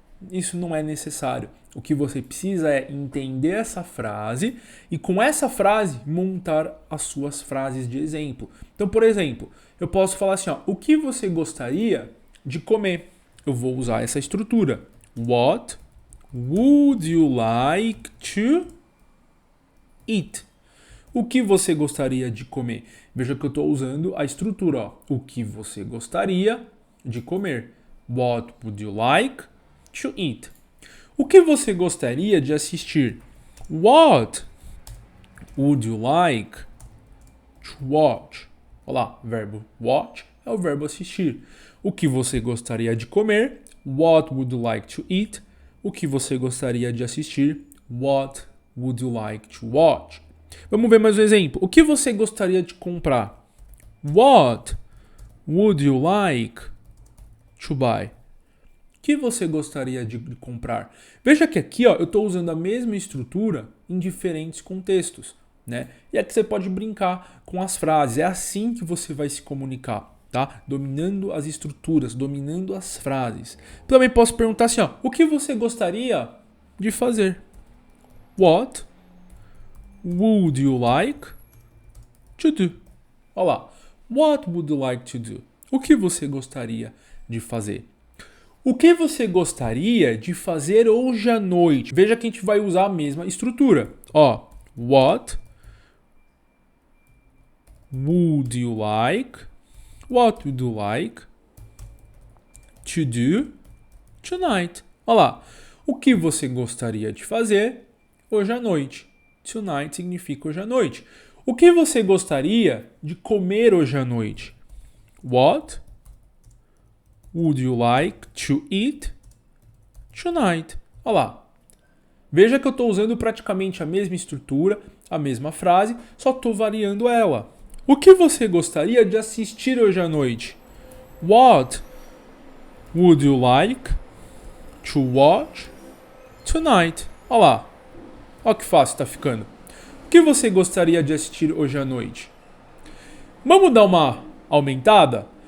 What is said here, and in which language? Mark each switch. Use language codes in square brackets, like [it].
[pt] Isso não é necessário. O que você precisa é entender essa frase e com essa frase montar as suas frases de exemplo. Então, por exemplo, eu posso falar assim, ó, o que você gostaria de comer? Eu vou usar essa estrutura. [en] What would you like to eat? [pt] O que você gostaria de comer? Veja que eu estou usando a estrutura, ó. O que você gostaria de comer? [en] What would you like to eat? [pt] O que você gostaria de assistir? [en] What would you like to watch? [pt] Olha lá, verbo watch é o verbo assistir. O que você gostaria de comer? [en] What would you like to eat? [pt] O que você gostaria de assistir? [en] What would you like to watch? [pt] Vamos ver mais um exemplo. O que você gostaria de comprar? [en] What would you like to buy? [pt] O que você gostaria de comprar? Veja que aqui ó, eu estou usando a mesma estrutura em diferentes contextos, né? E aqui você pode brincar com as frases. É assim que você vai se comunicar, tá? Dominando as estruturas, dominando as frases. Também posso perguntar assim, ó, o que você gostaria de fazer? [en] What would you like to do? [pt] Olha lá. [en] What would you like to do? [pt] O que você gostaria de fazer? O que você gostaria de fazer hoje à noite? Veja que a gente vai usar a mesma estrutura. [en] Ó, what would you like? What would you like to do tonight? [pt] Olha lá. O que você gostaria de fazer hoje à noite? Tonight significa hoje à noite. O que você gostaria de comer hoje à noite? [en] What would you like to eat tonight? [pt] Olha lá. Veja que eu estou usando praticamente a mesma estrutura, a mesma frase, só estou variando ela. O que você gostaria de assistir hoje à noite? [en] What would you like to watch tonight? [pt] Olha lá. Olha que fácil está ficando. O que você gostaria de assistir hoje à noite? Vamos dar uma aumentada?